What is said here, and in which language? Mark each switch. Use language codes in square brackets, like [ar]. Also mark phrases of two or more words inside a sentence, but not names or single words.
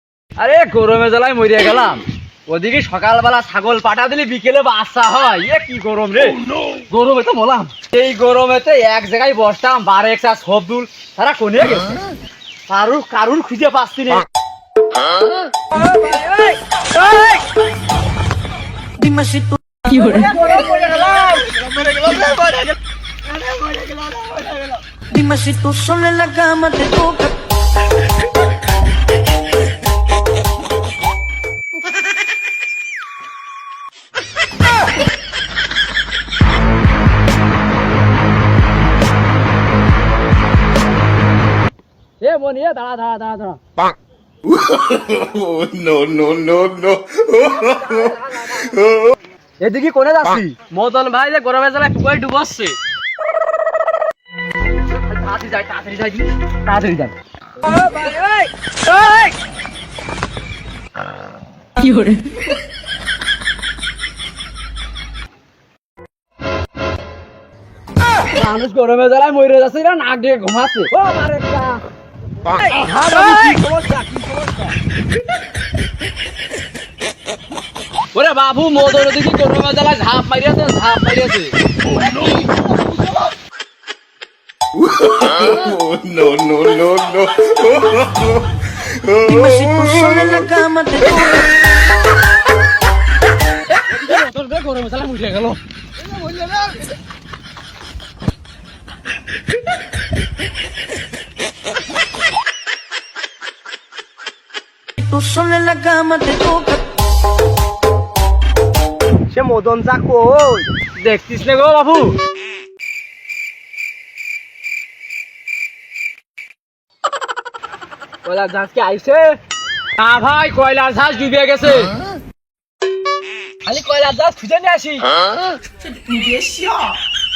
[bn] আরে গরমে জ্বালায় মরিয়া গেলাম। ওদিকে সকালবেলা ছাগল পাঠা দিলে বিকেলে বাচ্চা হয়। কি গরম রে, গরমে তো বললাম। এই গরমেতে এক জায়গায় বসতাম, বারে একটা সবদুল তারা কোনে গেছে, কারুর খুঁজে পাচ্ছি না। [es] Dime si tú sola en la cama te toca. [bn] এ মনি, দাঁড়া দাঁড়া দাঁড়া দাঁড়া। [en] Oh, no, no, no, no. [bn] এদিকে কোনে যাচ্ছি? মদন ভাই যে গরমে জ্বালায় পুকুরে ডুবাচ্ছে। তাড়াতাড়ি যাই, তাড়াতাড়ি যাই, তাড়াতাড়ি যাই। কি করে? মানুষ গরমে জ্বালায় মরে যাচ্ছে, না নাক দিয়ে ঘুমাচ্ছে। ও মারে একটা। ওরে বাবু, মদন দিকে গরমে জ্বালায় ঝাঁপ মারিয়াছে, ঝাঁপ মারিয়াছে। [en] Oh, no, no, no, no. [es] Dime si tú sola en la cama te toca. [bn] গরমে জ্বালায় মরে গেল। [es] Tú sola en la cama te toca. [bn] সে মদন যা কই দেখতিস না গো বাবু? কয়লার জাহাজ কি আইছে? না ভাই, কয়লার জাহাজ ডুবে গেছে। খালি কয়লার জাহাজ খুঁজে নিয়ে আসি।